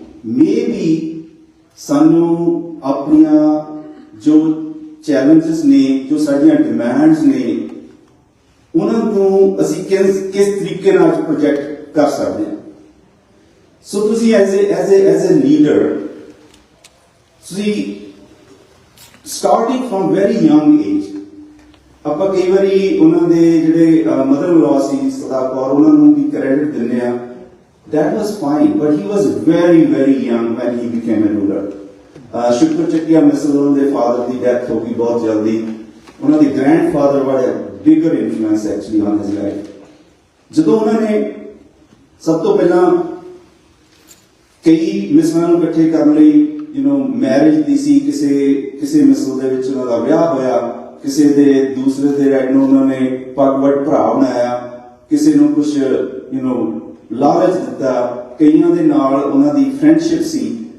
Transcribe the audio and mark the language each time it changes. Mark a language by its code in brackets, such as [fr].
[pa] ਮੇ ਵੀ ਸਾਨੂੰ ਆਪਣੀਆਂ ਜੋ ਚੈਲੰਜਸ ਨੇ, ਜੋ ਸਾਡੀਆਂ ਡਿਮਾਂਡਸ ਨੇ, ਉਹਨਾਂ ਨੂੰ ਅਸੀਂ ਕਿਸ ਤਰੀਕੇ ਨਾਲ ਪ੍ਰੋਜੈਕਟ ਕਰ ਸਕਦੇ ਹਾਂ। ਸੋ ਤੁਸੀਂ [en] as a leader, [pa] ਤੁਸੀਂ [en] starting from very young age, [pa] ਆਪਾਂ ਕਈ ਵਾਰੀ ਉਹਨਾਂ ਦੇ ਜਿਹੜੇ ਮਦਰ ਇਨ ਲਾਅ ਸੀ ਸਰਦਾਰ ਕੌਰ, ਉਹਨਾਂ ਨੂੰ ਵੀ ਕ੍ਰੈਡਿਟ ਦਿੰਦੇ ਆ। [en] That was fine, but he was very, very young when he became a ruler. [pa] ਸ਼ੁਕਰ ਚੱਕੀਆ ਮਿਸਲ ਉਹਨਾਂ ਦੇ ਫਾਦਰ ਦੀ ਡੈਥ ਹੋ ਗਈ ਬਹੁਤ ਜਲਦੀ। ਉਹਨਾਂ ਦੇ ਗ੍ਰੈਂਡਫਾਦਰ ਵਾਲੇ [en] Bigger influence actually on his life. [pa] ਜਦੋਂ ਉਹਨਾਂ ਨੇ ਸਭ ਤੋਂ ਪਹਿਲਾਂ ਕਈ ਮਿਸਲਾਂ ਨੂੰ ਇਕੱਠੇ ਕਰਨ ਲਈ ਮੈਰਿਜ ਦੀ ਸੀ, ਕਿਸੇ ਮਿਸਲ ਦੇ ਵਿੱਚ ਉਹਨਾਂ ਦਾ ਵਿਆਹ ਹੋਇਆ, ਕਿਸੇ ਦੇ ਦੂਸਰੇ ਦੇ ਰਾਈਟ ਨੂੰ ਉਹਨਾਂ ਨੇ ਪਗਵਟ ਭਰਾ ਬਣਾਇਆ, ਕਿਸੇ ਨੂੰ ਕੁਝ ਲਾਲਚ ਦਿੱਤਾ, ਕਈਆਂ ਦੇ ਨਾਲ ਉਹਨਾਂ ਦੀ ਫਰੈਂਡਸ਼ਿਪ ਸੀ।